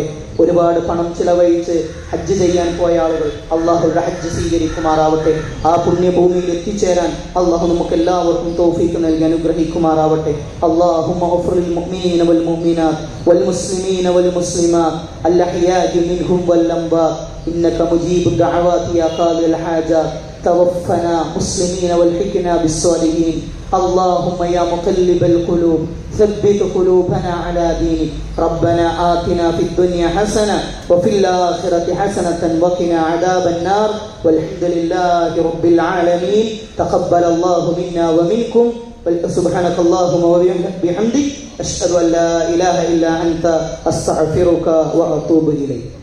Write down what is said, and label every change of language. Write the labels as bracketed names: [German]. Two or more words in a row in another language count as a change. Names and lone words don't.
[Malayalam] ഒരുപാട് പണം ചിലവഴിച്ച് ഹജ്ജ് ചെയ്യാൻ പോയ ആളുകൾ അള്ളാഹുയുടെ ഹജ്ജ് സ്വീകരിക്കുമാറാവട്ടെ. ആ പുണ്യഭൂമിയിൽ എത്തിച്ചേരാൻ അള്ളാഹു നമുക്ക് എല്ലാവർക്കും തൗഫീഖ് നൽകി അനുഗ്രഹിക്കുമാറാവട്ടെ. [Arabic] اللهم اغفر للمؤمنين والمؤمنات والمسلمين والمسلمات الأحياء منهم والأموات إنك مجيب الدعوات يا قاضي الحاجات توفنا مسلمين والحقنا بالصالحين اللهم يا مقلب القلوب ثبت قلوبنا على دينك ربنا آتنا في الدنيا حسنة وفي الآخرة حسنة وقنا عذاب النار والحمد لله رب العالمين تقبل الله منا ومنكم سبحانك اللهم وبحمدك أشهد أن لا إله إلا أنت أستغفرك وأتوب إليك.